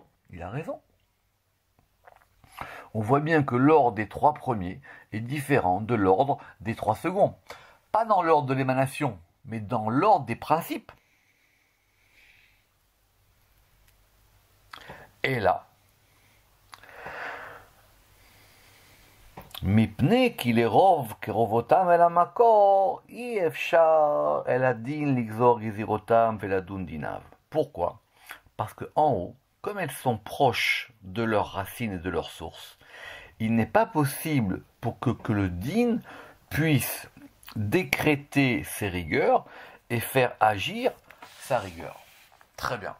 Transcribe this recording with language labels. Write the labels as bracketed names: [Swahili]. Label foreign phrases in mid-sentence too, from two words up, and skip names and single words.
[French] Il a raison. On voit bien que l'ordre des trois premiers est différent de l'ordre des trois seconds. Pas dans l'ordre de l'émanation, mais dans l'ordre des principes. Et là, [Hebrew] מפני כי לרוב קרובותם אל המקור, אי אפשר אל הדין לגזור גזירותם ולדון דיניו. [French] Pourquoi? Parce que en haut, comme elles sont proches de leurs racines et de leurs sources, il n'est pas possible pour que le din puisse décréter ses rigueurs et faire agir sa rigueur. Très bien.